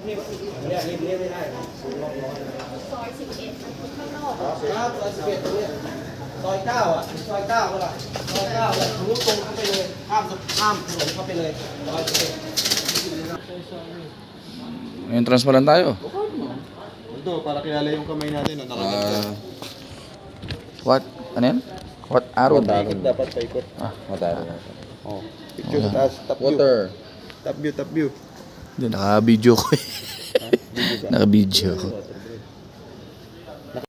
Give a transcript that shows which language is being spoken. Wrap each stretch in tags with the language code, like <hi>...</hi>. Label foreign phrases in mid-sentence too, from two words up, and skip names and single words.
<th>ซอยเก้าอ่ะซอยเก้าก็ได้ซอยเก้าแล้วทะลุตรงเข้าไปเลยข้ามถนนเข้าไปเลย</th> <tl>Entrance pa lang tayo. Ito, para kilala yung kamay natin na nakagat. What? Ano yan? Wat Arun. Paikot dapat, paikot. Wat Arun. Oh, picture sa taas,</tl> <en>top view. Top view, top view.</en> <tl>Hindi, naka-video ko eh. Video ka? Naka-video ko.</tl>